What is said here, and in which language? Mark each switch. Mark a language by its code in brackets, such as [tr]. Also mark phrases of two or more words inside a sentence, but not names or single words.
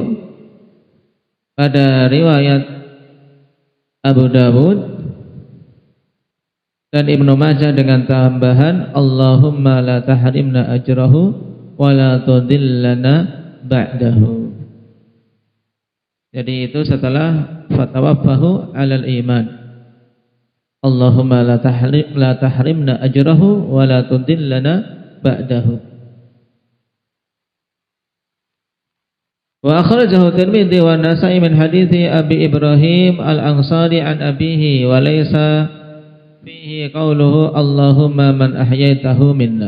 [id] pada riwayat Abu Dawud dan Ibnu Majah dengan tambahan [ar] اللهم لا تحرمنا أجره ولا تضلنا بعده. [id] Jadi itu setelah [ar] فتوفه على الإيمان. اللهم لا تحرمنا أجره ولا تضلنا بعده. وأخرجه الترمذي والنسائي من حديث أبي إبراهيم الأنصاري عن أبيه وليس فيه قوله اللهم من أحييته منا.